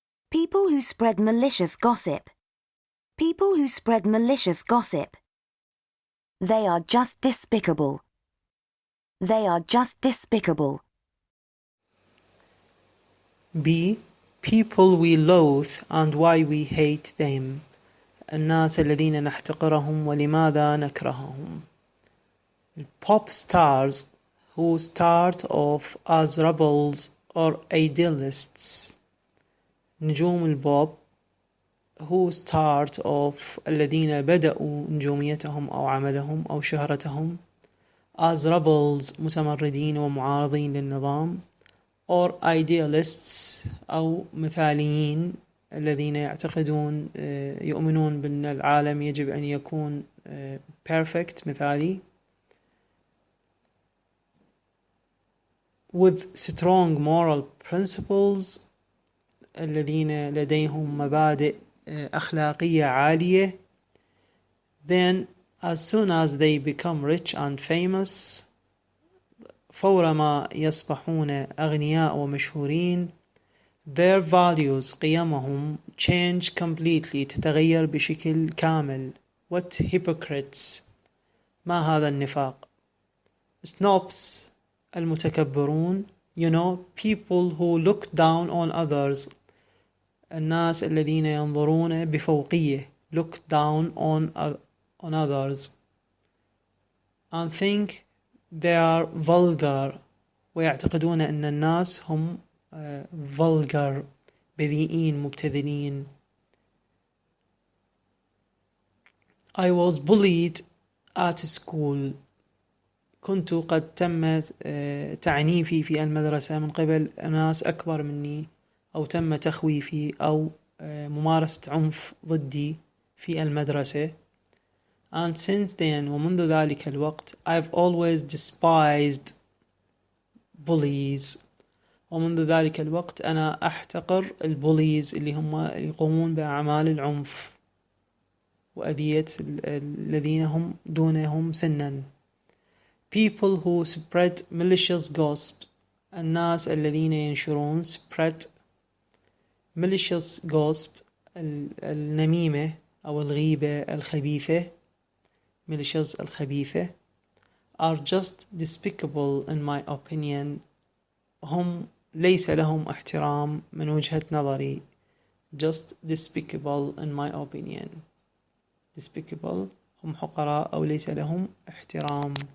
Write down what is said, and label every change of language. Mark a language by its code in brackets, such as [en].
[en] People who spread malicious gossip. People who spread malicious gossip. They are just despicable. They are just despicable. B. People we loathe and why we hate them. [ar] الناس الذين نحتقرهم ولماذا نكرههم. [en] Pop stars who start off as rebels or idealists. [ar] نجوم البوب [en] who start off [ar] الذين بدأوا نجوميتهم أو عملهم أو شهرتهم [en] as rebels [ar] متمردين ومعارضين للنظام [en] or idealists [ar] أو مثاليين الذين يعتقدون يؤمنون بأن العالم يجب أن يكون perfect مثالي [en] with strong moral principles [ar] الذين لديهم مبادئ أخلاقية عالية. [en] Then as soon as they become rich and famous [ar] فورما يصبحون أغنياء ومشهورين [en] their values [ar] قيمهم [en] change completely [ar] تتغير بشكل كامل. [en] What hypocrites. [ar] ما هذا النفاق. [en] Snobs المتكبرون. People who look down on others. [ar] الناس الذين ينظرون بفوقية. [en] Look down on others. And think they are vulgar. [ar] ويعتقدون أن الناس هم vulgar بذيئين مبتذلين. [en] I was bullied at school. [ar] كنت قد تم تعنيفي في المدرسة من قبل ناس أكبر مني أو تم تخويفي أو ممارسة عنف ضدي في المدرسة. [en] And since then [ar] ومنذ ذلك الوقت [en] I've always despised bullies. [ar] ومنذ ذلك الوقت أنا أحتقر البوليز اللي هم يقومون بأعمال العنف وأذية الذين هم دونهم سنا. [en] People who spread malicious gossip. [ar] الناس الذين ينشرون [en] spread malicious gossip [ar] النميمة أو الغيبة الخبيثة [en] malicious الخبيثة are just despicable in my opinion. [ar] هم ليس لهم احترام من وجهة نظري. [en] Just despicable in my opinion. [ar] Despicable هم حقراء أو ليس لهم احترام.